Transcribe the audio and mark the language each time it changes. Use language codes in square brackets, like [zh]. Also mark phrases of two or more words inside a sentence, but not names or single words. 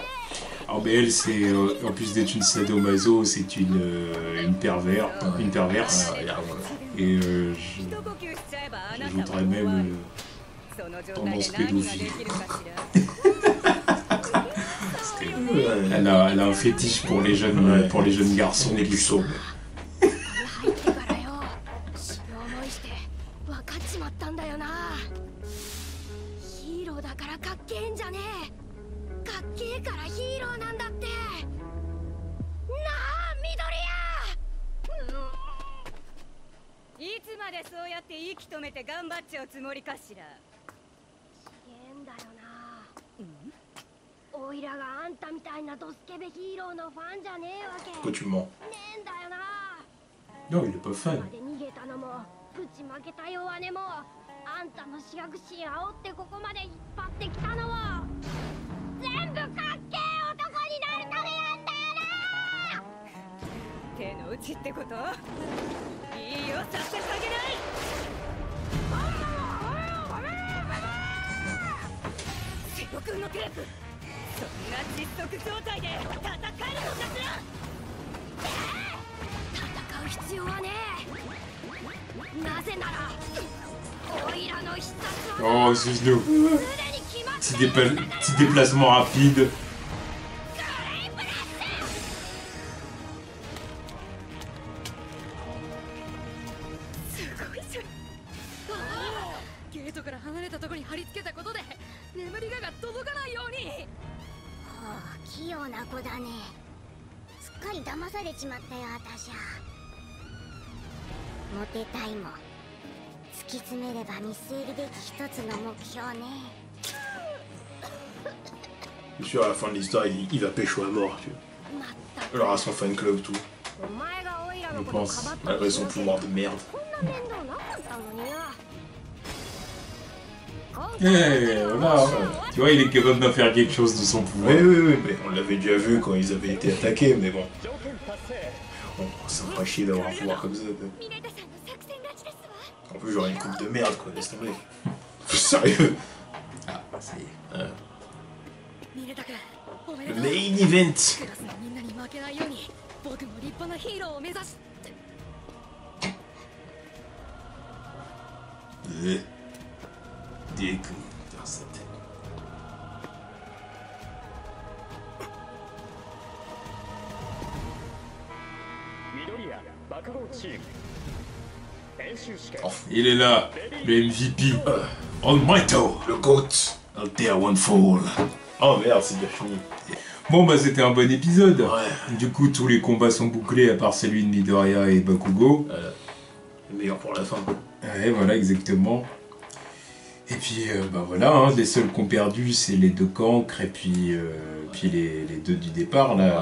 [fr] Alors, mais elle, c'est en plus d'être une sadomaso, c'est une pervers, une perverse. Et [ja] 一呼吸しちゃえばあなた [fr] j'ajouterais [ja] は終わ [fr] même [ja] る。その状態で [fr] tendance [ja] 何がで [fr] pédophile. [ja] きるかしら。 [fr] Elle a un fétiche pour les jeunes garçons Les qui puceaux. [ja] 入ってからよ。死ぬ思いして分かっちまったんだよな。ヒーローだからかっけえんじゃねえ。かっけえからヒーローなんだって。なあ、緑谷。いつまでそうやって息止めて頑張っちゃうつもりかしら。変だよな。おいらがあんたみたいなドスケベヒーローのファンじゃねえわけ。 [fr] Pourquoi tu mens? [ja] ねえんだよな。 [fr] Non, il est pas fan. [ja] まで逃げたのもぶちまけた弱音もあんたの主役心煽ってここまで引っ張ってきたのも全部かっけえ男になるためなんだよな。手の内ってこと？いいよ、させてあげない。セロ君のテープ、そんな窒息状態で戦えるのかしら。戦う必要はねえ。なぜならオイラの必殺は [fr] Oh, Suznoo. [ja] すでに決まってる。 [fr] Petit déplacement rapide. [ja] すごいじゃん。ゲートから離れたところに貼り付けたことで眠りが届かないように。はあ、器用な子だね。すっかり騙されちまったよ、私は。モテたいも突き詰めれば見据えるべき一つの目標ね。 [fr] Je suis sûr, à la fin de l'histoire, il va pécho à mort, tu vois. [ja] まったく [fr] Alors à son fan club, tout. [ja] お前がオイラのことかばったり [fr] Malgré [ja] す [fr] son [ja] るけど [fr] pouvoir de merde. [ja] こんな面倒なかったのにな。 [fr] Voilà. Tu vois, il est capable d'en faire quelque chose de son pouvoir. Oui, mais on l'avait déjà vu quand ils avaient été attaqués, mais bon. [ja] 条件達成 [fr] Bon, ça me ferait chier d'avoir un pouvoir comme ça. Quoi. [ja] ミネタさんの作戦勝ちですわ。 [fr] En plus, j'aurais une coupe de merde, quoi, laisse tomber. Sérieux. Ah, ça y est. [ja] ミネタ君おめで [fr] Le [ja] とう [en] main event. [ja] クラスのみんなに負けないように僕も立派なヒーローを目指し [fr] Des coups dans sa tête. [ja] 緑谷爆豪チーム演習試験 [fr] Il est là, le MVP. Almighty. Le GOAT. Altea One Fall. Oh merde, c'est déjà fini. Bon, bah, c'était un bon épisode. Ouais. Du coup, tous les combats sont bouclés, à part celui de Midoriya et Bakugo. Le meilleur pour la fin. Ouais, voilà, exactement. Et puis, bah voilà, hein, les seuls qui ont perdu, c'est les deux cancres et puis les deux du départ, là,